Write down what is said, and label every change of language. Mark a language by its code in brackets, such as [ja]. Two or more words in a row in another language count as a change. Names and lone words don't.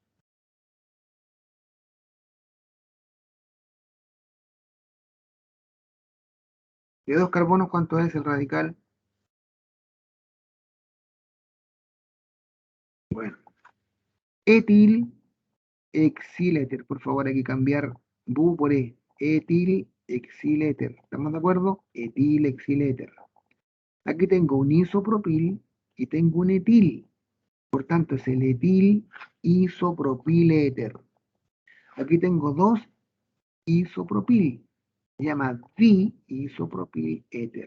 [es] De 2 carbonos, ¿cuánto es el radical? Bueno, etil exiléter. Por favor, hay que cambiar bu por e. Etil exiléter. ¿Estamos de acuerdo? Etil exiléter. Aquí tengo un isopropil y tengo un etil. Por tanto, es el etil isopropiléter. Aquí tengo 2 isopropil. Se llama di-isopropil éter.